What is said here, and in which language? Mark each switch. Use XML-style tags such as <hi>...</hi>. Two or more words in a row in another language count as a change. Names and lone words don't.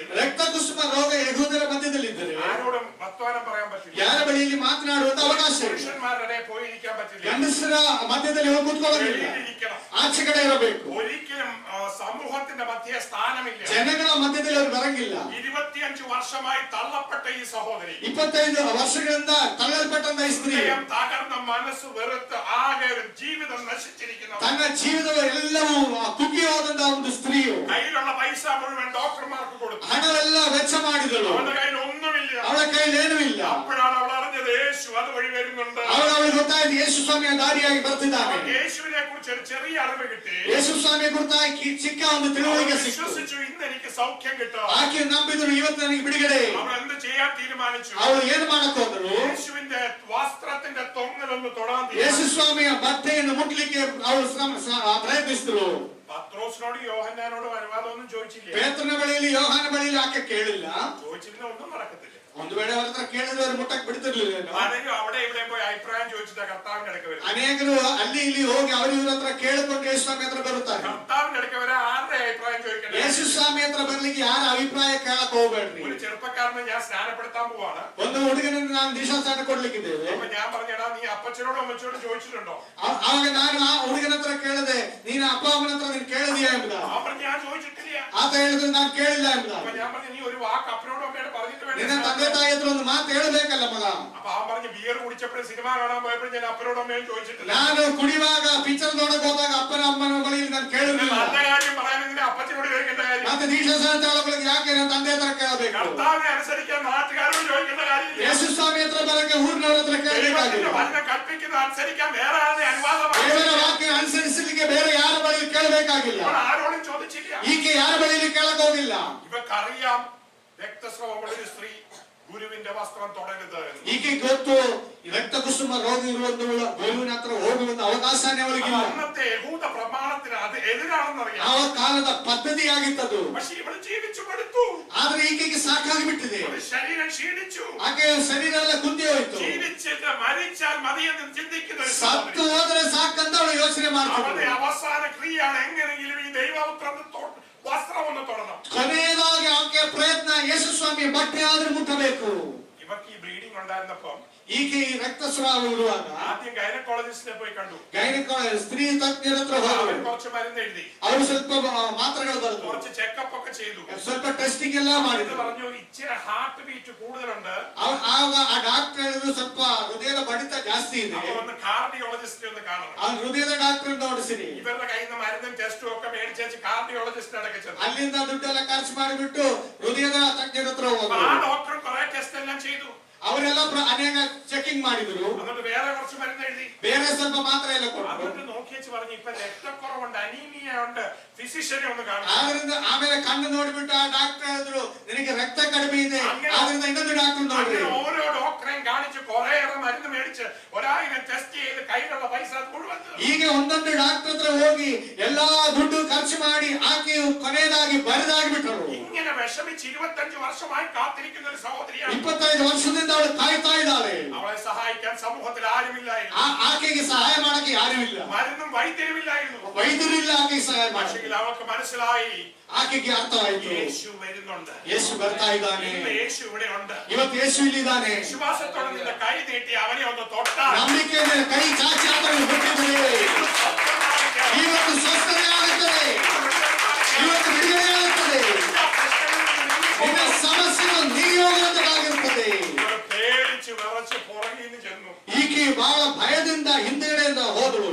<kn>ರಕ್ತ ಕುಸುಮ ರೋಗ ಯಹೂದರ ಮಧ್ಯದಲ್ಲಿದ್ದರೆ</kn> <ml>ആരോടും വർത്തമാനം പറയാൻ പറ്റില്ല.</ml> <kn>ಯಾರ ಬಳಿಯಲ್ಲಿ ಮಾತನಾಡುವಂತ ಅವಕಾಶ ಇಲ್ಲ.</kn> <ml>പുരുഷന്മാരുടെ പോയിരിക്കാൻ പറ്റില്ല.</ml> <kn>ಗಂಡಸರ ಮಧ್ಯದಲ್ಲಿ ಹೋಗಿ ಕೂತ್ಕೊಳ್ಳೋದಿಲ್ಲ,</kn> <ml>വെളിയിലിരിക്കണം.</ml> <kn>ಆಚೆ ಕಡೆ ಇರಬೇಕು.</kn> <ml>ഒരിക്കലും സമൂഹത്തിന്റെ മധ്യേ സ്ഥാനമില്ല.</ml> <kn>ಜನಗಳ ಮಧ್ಯದಲ್ಲಿ ಅವರು ಬರಂಗಿಲ್ಲ.</kn> <ml>25 വർഷമായി തള്ളപ്പെട്ട ഈ സഹോദരി,</ml> <kn>25 ವರ್ಷಗಳಿಂದ ತಳ್ಳಲ್ಪಟ್ಟಂತ ಈ ಸ್ತ್ರೀ,</kn> <ml>ഹൃദയം തകർന്ന മനസ്സ് വെറുത്ത് ആകെ ഒരു ജീവിതം നശിച്ചിരിക്കുന്ന,</ml> <kn>ತನ್ನ ಜೀವಿತದ ಎಲ್ಲವೂ ಕುಗ್ಗಿ ಹೋದಂತ ಒಂದು ಸ್ತ್ರೀಯು</kn> <ml>കയ്യിലുള്ള പൈസ മുഴുവൻ ഡോക്ടർമാർക്ക് കൊടുത്തു.</ml> <kn>ಹಣವೆಲ್ಲ ವೆಚ್ಚ ಮಾಡಿದಳು.</kn> <ml>അവളുടെ കയ്യിൽ ഒന്നുമില്ല.</ml> <kn>ಅವಳ ಕೈಯಲ್ಲಿ ಏನೂ ಇಲ್ಲ.</kn> <ml>അപ്പോഴാണ് അവൾ അറിഞ്ഞത് യേശു അതുവഴി വരുന്നുണ്ട്.</ml> <kn>ಅವಳಿಗೆ ಗೊತ್ತಾಯ್ತು ಯೇಸು ಸ್ವಾಮಿಯ ದಾರಿಯಾಗಿ ಬರ್ತಿದ್ದಾನೆ.</kn> <ml>യേശുവിനെ കുറിച്ച് ഒരു ചെറിയ അറിവ് കിട്ടി.</ml> <kn>ಯೇಸು ಸ್ವಾಮಿಯ ಕುರಿತಾಗಿ ಚಿಕ್ಕ ಒಂದು ತಿಳುವಳಿಕೆ ಸಿಕ್ತು.</kn> <ml>വിശ്വസിച്ചു, ഇന്ന് എനിക്ക് സൗഖ്യം കിട്ടും.</ml> <kn>ಆಕೆ ನಂಬಿದ್ರು, ಇವತ್ತು ನನಗೆ ಬಿಡುಗಡೆ.</kn> <ml>അവൾ എന്ത് ചെയ്യാൻ തീരുമാനിച്ചു?</ml> <kn>ಅವಳು ಏನು ಮಾಡಕ್ ಹೋದ್ರು?</kn> <ml>യേശുവിന്റെ വസ്ത്രത്തിന്റെ തൊങ്ങലൊന്ന് തൊടാൻ</ml> <kn>ಯೇಸು</kn> <ml>തീരുമാനിച്ചു.</ml> <kn>ಸ್ವಾಮಿಯ ಬಟ್ಟೆಯನ್ನು ಮುಟ್ಲಿಕ್ಕೆ ಅವಳು ಪ್ರಯತ್ನಿಸಿದ್ರು.</kn> <ml>പത്രോസിനോട് യോഹന്നാനോടും അനുവാദമൊന്നും ചോദിച്ചില്ല.</ml> <kn>ಪೇತ್ರನ ಬಳಿಯಲ್ಲಿ ಯೋಹಾನ ಬಳಿಯಲ್ಲಿ ಆಕೆ ಕೇಳಿಲ್ಲ.</kn> <ml>ചോദിച്ചിരുന്ന ഒന്നും നടക്കത്തില്ല.</ml> <kn>ಒಂದು ವೇಳೆ ಅವ್ರ ಹತ್ರ ಕೇಳಿದ್ರೆ ಅವ್ರು ಮುಟ್ಟಕ್ ಬಿಡ್ತಿರ್ಲಿಲ್ಲ.</kn> <ml>പലരും അവിടെ ഇവിടെ പോയി അഭിപ്രായം ചോദിച്ചിട്ട് കർത്താവിന്റെ അടുക്ക വരും.</ml> <kn>ಅನೇಕರು ಅಲ್ಲಿ ಇಲ್ಲಿ ಹೋಗಿ ಅವರು ಇವ್ರ ಹತ್ರ ಕೇಳಿಕೊಂಡು ಯೇಸು ಸ್ವಾಮಿ ಹತ್ರ ಬರುತ್ತಾರೆ.</kn> <ml>കർത്താവിന്റെ അടുക്ക വരെ ആരുടെ അഭിപ്രായം ചോദിക്കണ്ടേ?</ml> <kn>ಯೇಸು ಸ್ವಾಮಿ ಹತ್ರ ಬರ್ಲಿಕ್ಕೆ ಯಾರ ಅಭಿಪ್ರಾಯ ಕೇಳಕ್ ಹೋಗ್ಬೇಡ್ರಿ.</kn> <ml>ഒരു ചെറുപ്പക്കാരനെ ഞാൻ സ്നാനപ്പെടുത്താൻ പോവാണ്.</ml> <kn>ಒಂದು ಹುಡುಗನನ್ನು ನಾನು ದೀಕ್ಷಾಸ್ನಾನ ಕೊಡ್ಲಿಕ್ಕಿದ್ದೇವೆ.</kn> <ml>അപ്പൊ ഞാൻ പറഞ്ഞടാ, നീ അപ്പച്ചനോടും അമ്മച്ചോടും ചോദിച്ചിട്ടുണ്ടോ?</ml> <kn>ಅವಾಗ ನಾನು ಆ ಹುಡುಗನ ಹತ್ರ ಕೇಳಿದೆ, ನೀನು ಅಪ್ಪ ಅಮ್ಮನ ಹತ್ರ ನೀನು ಕೇಳಿದೀಯಾ ಎಂಬುದ.</kn> <ml>അവൻ ഞാൻ ചോദിച്ചിട്ടില്ല.</ml> <kn>ಆತ ಹೇಳಿದ್ರೆ ನಾನು ಕೇಳಿಲ್ಲ ಎಂಬುದ.</kn> <ml>അപ്പൊ ഞാൻ പറഞ്ഞു, നീ ഒരു വാക്ക് അപ്പനോടും അമ്മയോടും പറഞ്ഞിട്ട്</ml> <kn>ನಿನ್ನ</kn> <ml>വേണ്ട.</ml> <kn>ತಂದೆ ತಾಯಿ ಹತ್ರ ಒಂದು ಮಾತು ಹೇಳಬೇಕಲ್ಲ ಮಗ.</kn> <ml>അപ്പൊ അവൻ പറഞ്ഞു, ബിയർ കുടിച്ചപ്പോഴും സിനിമ കാണാൻ പോയപ്പോഴും ഞാൻ അപ്പനോടും അമ്മയും ചോദിച്ചിട്ടില്ല.</ml> <kn>ನಾನು ಕುಡಿಯುವಾಗ ಪಿಕ್ಚರ್ ನೋಡಕ್ ಹೋದಾಗ ಅಪ್ಪನ ಅಮ್ಮನ ಬಳಿಯಲ್ಲಿ ನಾನು ಕೇಳಿರಲಿಲ್ಲ.</kn> <ml>നല്ല കാര്യം പറയാനെങ്കിൽ അപ്പച്ചനോട് ചോദിക്കേണ്ട കാര്യം.</ml> <kn>ಮತ್ತೆ ದೀಕ್ಷಾಸ್ನಾನ ತಗೊಳ್ಳೋಕೆ ಯಾಕೆ ನನ್ನ ತಂದೆ ಹತ್ರ ಕೇಳಬೇಕು?</kn> <ml>കർത്താവിനെ അനുസരിക്കാൻ നാട്ടുകാരോട് ചോദിക്കേണ്ട കാര്യമില്ല.</ml> <kn>ಯೇಸು ಸ್ವಾಮಿ ಹತ್ರ ಬರಕ್ಕೆ ಊರಿನವ್ರ ಹತ್ರ ಕೇಳಬೇಕಾಗಿಲ್ಲ.</kn> <ml>ദൈവത്തിന്റെ വചനം കൽപ്പിക്കുന്ന അനുസരിക്കാൻ വേറെ ആരുടെ അനുവാദമാണ്?</ml> <kn>ದೇವರ ವಾಕ್ಯ ಅನುಸರಿಸಲಿಕ್ಕೆ ಬೇರೆ ಯಾರ ಬಳಿಯಲ್ಲಿ ಕೇಳಬೇಕಾಗಿಲ್ಲ.</kn> <ml>ഇപ്പോൾ ആരോടും ചോദിച്ചില്ല.</ml> <kn>ಈಕೆ ಯಾರ ಬಳಿಯಲ್ಲಿ ಕೇಳಕ್ ಹೋಗಿಲ್ಲ.</kn> <ml>ഇവക്കറിയാം രക്തസ്രാവമുള്ള ഒരു സ്ത്രീ ഗുരുവിന്റെ വസ്ത്രം തൊടരുത് എന്ന്.</ml> <kn>ಈಕೆ ಗೊತ್ತು ರಕ್ತ ಕುಸುಮ ರೋಗ ಇರುವಂತ ಗುರುವಿನ ಹತ್ರ ಹೋಗುವಂತ ಅವಕಾಶನೇ ಅವಳಿಗಿಲ್ಲ.</kn> <ml>അന്നത്തെ യഹൂദ പ്രമാണത്തിന് അത് എതിരാണെന്നറിയാം.</ml> <kn>ಆ ಕಾಲದ ಪದ್ಧತಿಯಾಗಿತ್ತದು.</kn> <ml>പക്ഷെ ഇവൾ ജീവിച്ചു മടുത്തു.</ml> <kn>ಆದ್ರೆ ಈಕೆಗೆ ಸಾಕಾಗಿ ಬಿಟ್ಟಿದೆ.</kn> <ml>അവളുടെ ശരീരം ക്ഷീണിച്ചു.</ml> <kn>ಆಕೆ ಆಕೆಯ ಶರೀರ ಎಲ್ಲ ಕುಂದಿ ಹೋಯ್ತು.</kn> <ml>ജീവിച്ചിട്ട് മരിച്ചാൽ മതിയെന്ന് ചിന്തിക്കുന്ന ഒരു</ml> <kn>ಸತ್ತು</kn> <ml>സഹോദരി.</ml> <kn>ಹೋದ್ರೆ ಸಾಕಂತ ಅವಳು ಯೋಚನೆ ಮಾಡ್ತಾಳೆ.</kn> <ml>അവന്റെ അവസാന ക്രിയയാണ് എങ്ങനെയെങ്കിലും ഈ ദൈവപുത്രന്റെ വസ്ത്രം ഒന്ന് തൊടണം.</ml> <kn>ಕೊನೆಯದಾಗಿ ಆಕೆಯ ಪ್ರಯತ್ನ ಯೇಸು ಸ್ವಾಮಿಯ ಬಟ್ಟೆ ಆದ್ರೂ ಮುಟ್ಟಬೇಕು.</kn> <ml>ഇവർക്ക് ഈ ബ്ലീഡിംഗ് ഉണ്ടായിരുന്നപ്പോ</ml> <kn>ಈಕೆ ಈ ರಕ್ತಸ್ರಾವ ಇರುವಾಗ</kn> <ml>ആദ്യം ഗൈനക്കോളജിസ്റ്റിനെ പോയി കണ്ടു.</ml> <kn>ಸ್ತ್ರೀ ತಜ್ಞರ ಹತ್ರ</kn> <ml>അവൻ</ml> <kn>ಹೋದರು.</kn> <ml>കുറച്ച് മരുന്ന് എഴുതി,</ml> <kn>ಅವರು ಸ್ವಲ್ಪ ಮಾತ್ರೆಗಳು ಬರೆದರು,</kn> <ml>കുറച്ച് ചെക്കപ്പ് ഒക്കെ ചെയ്തു.</ml> <kn>ಸ್ವಲ್ಪ ಟೆಸ್ಟಿಂಗ್ ಎಲ್ಲ</kn> <ml>ഇത്</ml> <kn>ಮಾಡಿದ್ರು.</kn> <ml>പറഞ്ഞു ഇച്ചിരി</ml> <en>heart beat</en> <ml>കൂടുതലുണ്ട്,</ml> <kn>ಆಗ ಆ ಡಾಕ್ಟರ್ ಹೇಳಿದ್ರು ಸ್ವಲ್ಪ ಹೃದಯದ ಬಡಿತ ಜಾಸ್ತಿ ಇದೆ,</kn> <ml>അപ്പൊ ഒന്ന് കാർഡിയോളജിസ്റ്റിനെ ഒന്ന് കാണണം.</ml> <kn>ಆ ಹೃದಯದ ಡಾಕ್ಟರ್ ನೋಡಿಸಿರಿ.</kn> <ml>ഇവരുടെ കയ്യിൽ നിന്ന് മരുന്നും ടെസ്റ്റും ഒക്കെ മേടിച്ചു കാർഡിയോളജിസ്റ്റിന്റെ അടുക്ക ചെന്നു.</ml> <kn>ಅಲ್ಲಿಂದ ದುಡ್ಡೆಲ್ಲ ಖರ್ಚು ಮಾಡಿಬಿಟ್ಟು ಹೃದಯದ ತಜ್ಞರ ಹತ್ರ</kn> <ml>അപ്പൊ</ml> <kn>ಹೋದ್ರು.</kn> <ml>ആ ഡോക്ടർ കുറെ ടെസ്റ്റ് എല്ലാം ചെയ്തു.</ml> <kn>ಅವರೆಲ್ಲ ಅನೇಕ ಚೆಕಿಂಗ್ ಮಾಡಿದ್ರು.</kn> <ml>എന്നിട്ട് വേറെ കുറച്ച് മരുന്ന് എഴുതി,</ml> <kn>ಬೇರೆ ಸ್ವಲ್ಪ ಮಾತ್ರೆ ಎಲ್ಲ ಕೊಟ್ಟರು.</kn> <ml>എന്നിട്ട് നോക്കിയച്ച് പറഞ്ഞു ഇപ്പൊ രക്തക്കുറവുണ്ട്, അനീമിയ ഉണ്ട്, ഫിസിഷ്യനെ ഒന്ന് കാണണം.</ml> <kn>ಆದ್ರಿಂದ ಆಮೇಲೆ ಕಣ್ಣು ನೋಡ್ಬಿಟ್ಟು ಆ ಡಾಕ್ಟರ್ ಹೇಳಿದ್ರು ನಿನಗೆ ರಕ್ತ ಕಡಿಮೆ ಇದೆ, ಆದ್ರಿಂದ ಇನ್ನೊಂದು ಡಾಕ್ಟರ್ ನೋಡ್ರಿ.</kn> <ml>അങ്ങനെ ഓരോ ഡോക്ടറെയും കാണിച്ച് കുറേയേറെ മരുന്ന് മേടിച്ച് 1000 ടെസ്റ്റ് ചെയ്ത് കയ്യിലുള്ള പൈസ മുഴുവൻ</ml> <kn>ಹೀಗೆ ಒಂದೊಂದು ಡಾಕ್ಟರ್ ಹತ್ರ ಹೋಗಿ ಎಲ್ಲಾ ದುಡ್ಡು ಖರ್ಚು ಮಾಡಿ ಆಕೆಯು ಕೊನೆಯದಾಗಿ ಬರಿದಾಗಿ ಬಿಟ್ಟರು.</kn> <ml>ഇങ്ങനെ വിഷമിച്ച് 25 വർഷമായി കാത്തിരിക്കുന്ന ഒരു സഹോദരിയാണ്.</ml> <kn>25 ವರ್ಷದಿಂದ ಅವಳು ಕಾಯ್ತಾ ಇದ್ದಾಳೆ.</kn> <ml>അവളെ സഹായിക്കാൻ സമൂഹത്തിൽ ആരുമില്ലായിരുന്നു.</ml> <kn>ಆಕೆಗೆ ಸಹಾಯ ಮಾಡಕ್ಕೆ ಯಾರೂ ಇಲ್ಲ,</kn> <ml>മരുന്നും വൈദ്യരുമില്ലായിരുന്നു.</ml> <kn>ವೈದ್ಯರು ಇಲ್ಲ ಆಕೆಗೆ ಸಹಾಯ ಮಾಡಿ.</kn> <ml>പക്ഷേ അവൾക്ക് മനസ്സിലായി</ml> <kn>ಆಕೆಗೆ ಅರ್ಥವಾಯಿತು,</kn> <ml>യേശു വരുന്നുണ്ട്,</ml> <kn>ಯೇಸು ಬರ್ತಾ ಇದ್ದಾನೆ,</kn> <ml>ഇന്ന് യേശു ഇവിടെ ഉണ്ട്.</ml> <kn>ಇವತ್ತು ಯೇಸು ಇಲ್ಲಿದ್ದಾನೆ.</kn> <ml>വിശ്വാസത്തോടെ നിന്റെ കൈ നീട്ടി അവനെ ഒന്ന് തൊട്ടാൽ</ml> <kn>ನಂಬಿಕೆಯಿಂದ ಕೈ ಚಾಚಿ ಆತನು ಹುಟ್ಟಿದರೆ ಇವತ್ತು ಸ್ವಸ್ಥತೆ ಆಗುತ್ತದೆ, ಇವತ್ತು ಬಿಡುಗಡೆ ಆಗುತ್ತದೆ, ನಿನ್ನ ಸಮಸ್ಯೆಯನ್ನು ನೀಗಿರುತ್ತದೆ.</kn> <ml>പേടിച്ച് വിറച്ച് പുറകിൽ നിന്ന് ചെന്നു.</ml> <kn>ಈಕೆ ಬಹಳ ಭಯದಿಂದ ಹಿಂದುಗಡೆಯಿಂದ ಹೋದಳು.</kn>